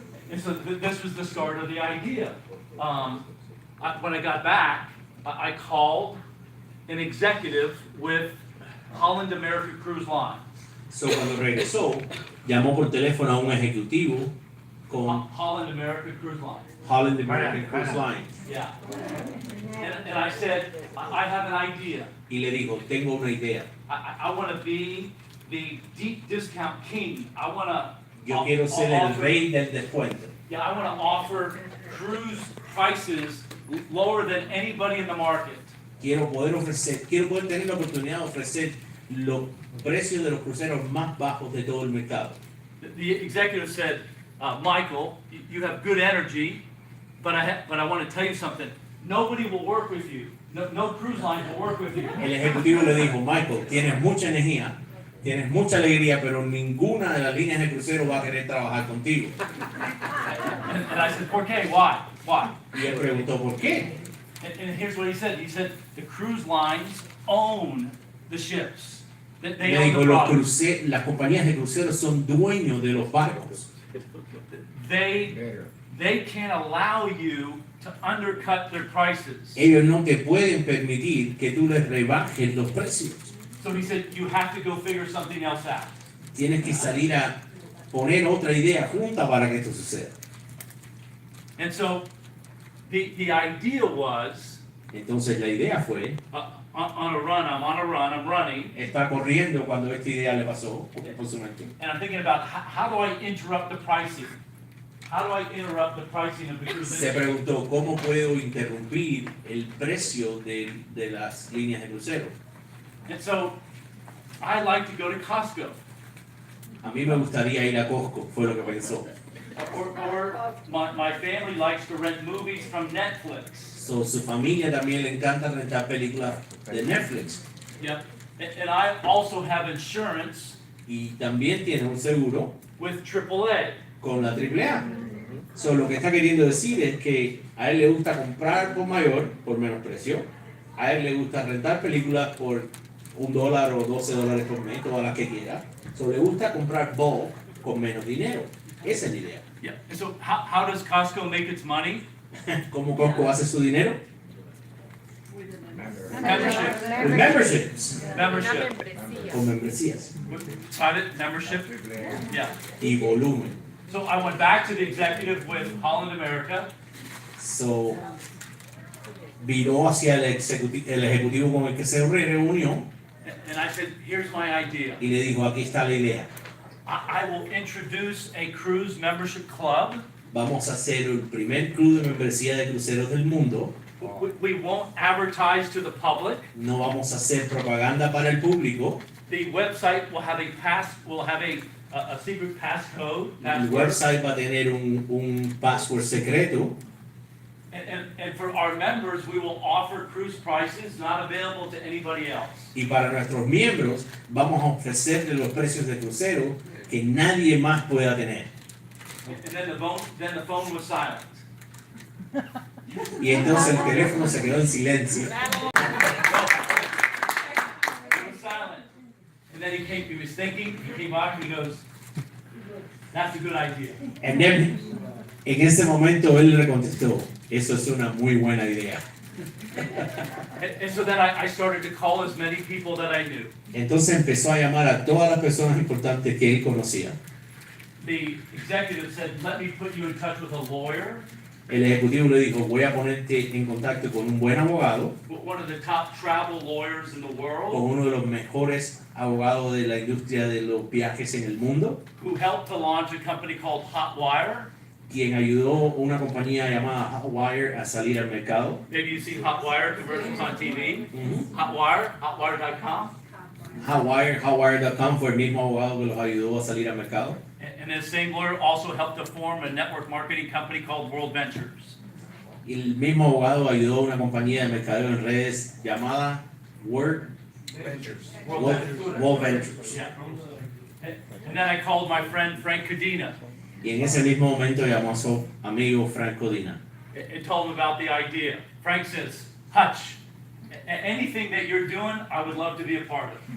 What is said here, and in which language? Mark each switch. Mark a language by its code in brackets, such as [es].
[en] And so this was the start of the idea. When I got back, I called an executive with Holland America Cruise Line. [es] So, cuando regresó, llamó por teléfono a un ejecutivo con Holland America Cruise Line. Holland American Cruise Line [en] Yeah. And I said, I have an idea. [es] y le dijo, tengo una idea. [en] I want to be the deep discount king. I want to. [es] Yo quiero ser el rey del descuento. [en] Yeah, I want to offer cruise prices lower than anybody in the market. [es] Quiero poder tener la oportunidad de ofrecer los precios de los cruceros más bajos de todo el mercado. [en] The executive said, Michael, you have good energy, but I want to tell you something. Nobody will work with you. No cruise line will work with you. [es] El ejecutivo le dijo, Michael, tienes mucha energía, tienes mucha alegría, pero ninguna de las líneas de crucero va a querer trabajar contigo. [en] And I said, [es] ¿por qué? [en] Why? Why? [es] Y él preguntó, ¿por qué? [en] And here's what he said. He said, the cruise lines own the ships. They [es] Le [en] own [es] dijo, [en] the product. [es] las compañías de cruceros son dueños de los barcos. [en] They can't allow you to undercut their prices. [es] Ellos no te pueden permitir que tú les rebajes los precios. [en] So he said, you have to go figure something else out. [es] Tienes que salir a poner otra idea junta para que esto suceda. [en] And so the idea was, [es] Entonces la idea fue, [en] on a run, I'm running, [es] está corriendo cuando esta idea le pasó, por su mente. [en] and I'm thinking about how do I interrupt the pricing? How do I interrupt the pricing of the cruise [es] Se [en] industry? [es] preguntó, ¿cómo puedo interrumpir el precio de las líneas de crucero? [en] And so I like to go to Costco. [es] A mí me gustaría ir a Costco, fue lo que pensó. [en] Or my family likes to rent movies from Netflix. [es] So, su familia también le encanta rentar películas de Netflix. [en] Yep. And I also have insurance [es] Y también tiene un seguro [en] with AAA. [es] con la AAA. So, lo que está queriendo decir es que a él le gusta comprar por mayor, por menos precio. A él le gusta rentar películas por $1 o $12 por mes, todas las que quiera. So, le gusta comprar bulk con menos dinero. Esa es la idea. [en] Yeah. And so how does Costco make its money? [es] ¿Cómo Costco hace su dinero? [en] Membership. [es] Con memberships, [en] Membership. [es] con membresías [en] Private membership. Yeah. [es] y volumen. [en] So I went back to the executive with Holland America. [es] So, viró hacia el ejecutivo con el que se reunió [en] And I said, here's my idea. [es] y le dijo, aquí está la idea. [en] I will introduce a cruise membership club. [es] Vamos a hacer el primer club de membresía de cruceros del mundo. [en] We won't advertise to the public. [es] No vamos a hacer propaganda para el público. [en] The website will have a secret passcode. [es] El website va a tener un password secreto. [en] And for our members, we will offer cruise prices not available to anybody else. [es] Y para nuestros miembros vamos a ofrecerle los precios de crucero que nadie más pueda tener. [en] And then the phone was silent. [es] Y entonces el teléfono se quedó en silencio. [en] It was silent. And then he was thinking, he came back and he goes, that's a good idea. And then, [es] en ese momento él le contestó, eso es una muy buena idea. [en] And so then I started to call as many people that I knew. [es] Entonces empezó a llamar a todas las personas importantes que él conocía. [en] The executive said, let me put you in touch with a lawyer, [es] El ejecutivo le dijo, voy a ponerte en contacto con un buen abogado, [en] one of the top travel lawyers in the [es] con [en] world, [es] uno de los mejores abogados de la industria de los viajes en el mundo, [en] who helped to launch a company called Hotwire. [es] quien ayudó a una compañía llamada Hotwire a salir al mercado. [en] Maybe you've seen Hotwire commercials on TV. Ujú. Hotwire, hotwire.com. [es] Hotwire.com fue el mismo abogado que los ayudó a salir al mercado. [en] And this same lawyer also helped to form a network marketing company called World Ventures. [es] Y el mismo abogado ayudó a una compañía de mercadeo en redes llamada World Ventures. Ventures. [en] Yeah. And then I called my friend Frank Cadena [es] Y en ese mismo momento llamó a su amigo Franco Dina. [en] and told him about the idea. Frank says, Hutch, anything that you're doing, I would love to be a part of.